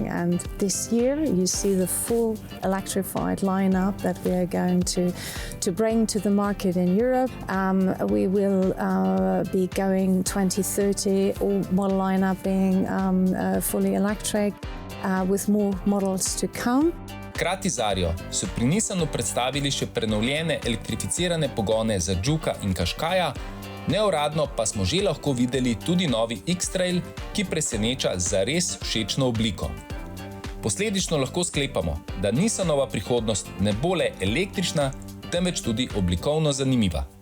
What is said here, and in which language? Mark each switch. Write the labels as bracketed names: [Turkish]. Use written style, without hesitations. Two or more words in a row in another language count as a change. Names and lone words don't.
[English] And this year you see the full electrified lineup that we are going to bring to the market in Europe. We will be going 2030, all model lineup being fully electric, with more models to come. [Slovenian] Hkrati z Ario so pri Nissanu predstavili še prenovljene elektrificirane pogone za Juka in Qashqaia, neuradno pa smo že lahko videli tudi novi X-Trail, ki preseneča z zares všečno obliko. Posledično lahko sklepamo, da Nissanova prihodnost ne bo le električna, temveč tudi oblikovno zanimiva.